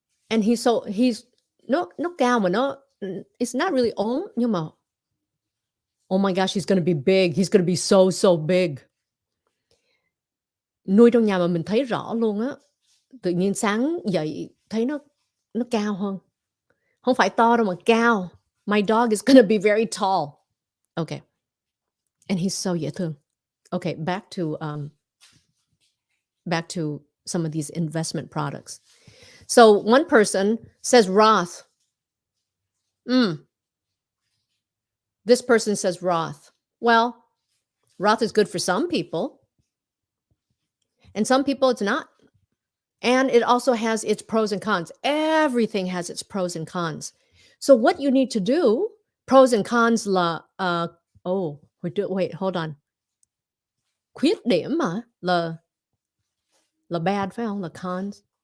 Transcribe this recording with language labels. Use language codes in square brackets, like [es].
[en] And he's [vi] nó cao mà [en] it's not really [vi] ốm, nhưng mà [en] oh my gosh, he's going to be big. He's going to be so big. [vi] Nuôi trong nhà mà mình thấy rõ luôn á. Tự nhiên sáng dậy thấy nó cao hơn. Không phải to đâu mà cao. [en] My dog is going to be very tall. Okay. And he's so [vi] dễ thương. [en] Okay, back to some of these investment products. So one person says Roth. This person says Roth. Well, Roth is good for some people. And some people it's not. And it also has its pros and cons. Everything has its pros and cons. So what you need to do, pros and cons là wait, hold on. [vi] Khuyết điểm mà là bad phải không? Là cons.